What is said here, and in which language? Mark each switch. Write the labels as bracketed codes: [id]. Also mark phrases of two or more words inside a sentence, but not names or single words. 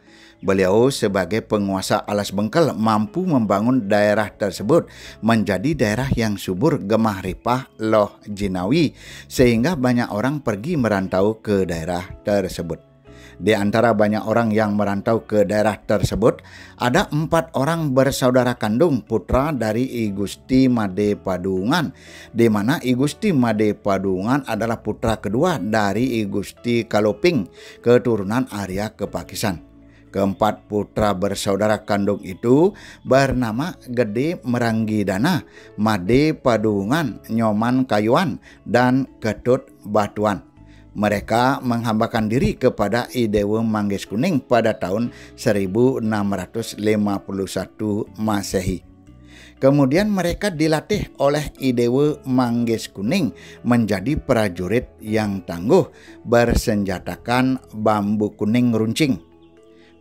[id] Beliau sebagai penguasa Alas Bengkel mampu membangun daerah tersebut menjadi daerah yang subur [jv] gemah ripah loh jinawi, [id] sehingga banyak orang pergi merantau ke daerah tersebut. Di antara banyak orang yang merantau ke daerah tersebut, ada 4 orang bersaudara kandung putra dari I Gusti Made Padungan, di mana I Gusti Made Padungan adalah putra kedua dari I Gusti Kaloping, keturunan Arya Kepakisan. Keempat putra bersaudara kandung itu bernama Gede Meranggidana, Made Padungan, Nyoman Kayuan, dan Ketut Batuan. Mereka menghambakan diri kepada Idewa Manggis Kuning pada tahun 1651 Masehi. Kemudian mereka dilatih oleh Idewa Manggis Kuning menjadi prajurit yang tangguh bersenjatakan bambu kuning runcing.